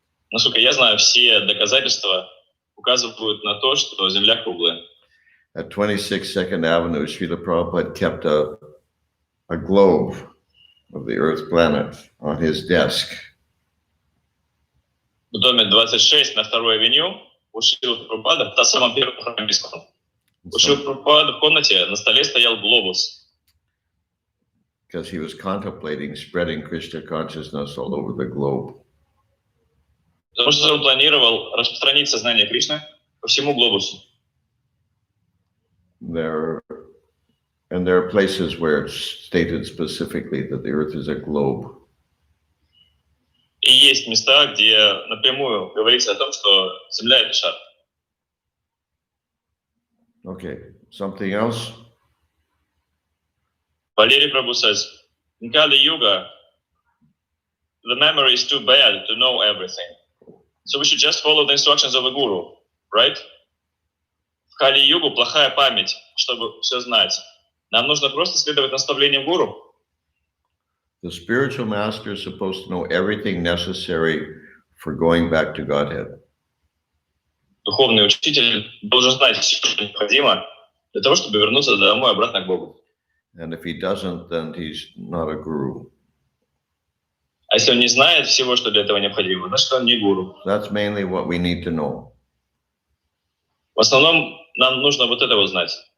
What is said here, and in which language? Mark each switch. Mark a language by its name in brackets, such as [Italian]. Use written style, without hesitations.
[Russian] Насколько я знаю, все доказательства указывают на то, что Земля круглая. [English] At 26 Second Avenue, Srila Prabhupada kept a globe of the Earth planet on his desk. [Russian] в доме 26 на 2-й авеню у Шрилы Прабхупады, та самая первая храме Искон. У Шрилы Прабхупады в комнате на столе стоял глобус. [English] Because he was contemplating spreading Krishna consciousness all over the globe. [Russian] Потому что он планировал распространить сознание Кришны по всему глобусу. [English] There are places where it's stated specifically that the earth is a globe. [Russian] И есть места, где напрямую говорится о том, что Земля — это шар. [English] Okay, something else? Валерий Прабhu says, in Kali Yuga, the memory is too bad to know everything. So we should just follow the instructions of a guru, right? [Russian] В Кали-югу плохая память, чтобы все знать. Нам нужно просто следовать наставлениям гуру. [English] The spiritual master is supposed to know everything necessary for going back to Godhead. [Russian] Духовный учитель должен знать все, что необходимо для того, чтобы вернуться домой обратно к Богу. [English] And if he doesn't, then he's not a guru. [Russian] А если он не знает всего, что для этого необходимо, значит, он не гуру. [English] That's mainly what we need to know. [Russian] В основном нам нужно вот это вот знать.